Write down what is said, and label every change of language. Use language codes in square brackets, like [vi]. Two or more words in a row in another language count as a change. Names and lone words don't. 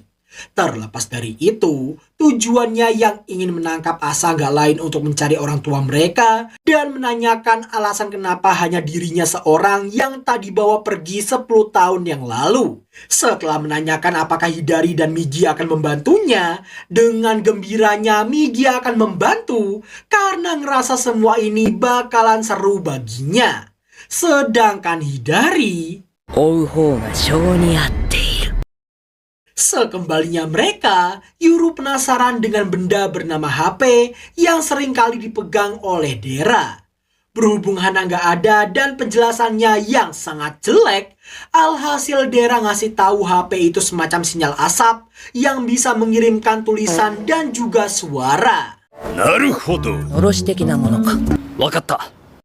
[id] Terlepas dari itu, tujuannya yang ingin menangkap Asa gak lain untuk mencari orang tua mereka dan menanyakan alasan kenapa hanya dirinya seorang yang tak dibawa pergi 10 tahun yang lalu. Setelah menanyakan apakah Hidari dan Migi akan membantunya, dengan gembiranya Migi akan membantu karena ngerasa semua ini bakalan seru baginya. Sedangkan Hidari... [ja] 追う方が性に合っている。 [id] Sekembalinya mereka, Yuru penasaran dengan benda bernama HP yang sering kali dipegang oleh Dera. Berhubung Hana gak ada dan penjelasannya yang sangat jelek, alhasil Dera ngasih tahu HP itu semacam sinyal asap yang bisa mengirimkan tulisan dan juga suara. [ja] なるほど。おろし的なものか。わかった。